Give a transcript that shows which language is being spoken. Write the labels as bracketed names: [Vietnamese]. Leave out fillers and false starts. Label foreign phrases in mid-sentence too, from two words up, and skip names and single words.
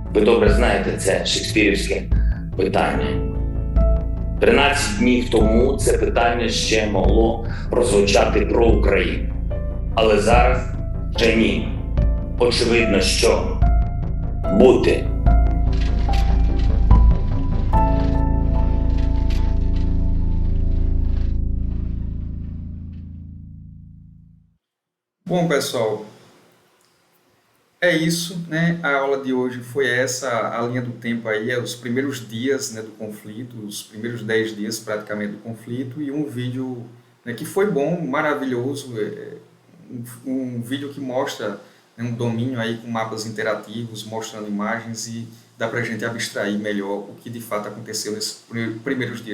[Ukrainian] Ви добре знаєте це шекспірівське питання. 13 днів тому це питання ще могло прозвучати про Україну. Але зараз вже ні. Очевидно, що бути. [Portuguese] Bom, pessoal, é isso, né? A aula de hoje foi essa, a linha do tempo aí, os primeiros dias, né, do conflito, os primeiros 10 dias praticamente do conflito, e um vídeo, né, que foi bom, maravilhoso, um vídeo que mostra, né, um domínio aí com mapas interativos, mostrando imagens, e dá pra gente abstrair melhor o que de fato aconteceu nesses primeiros dias de conflito.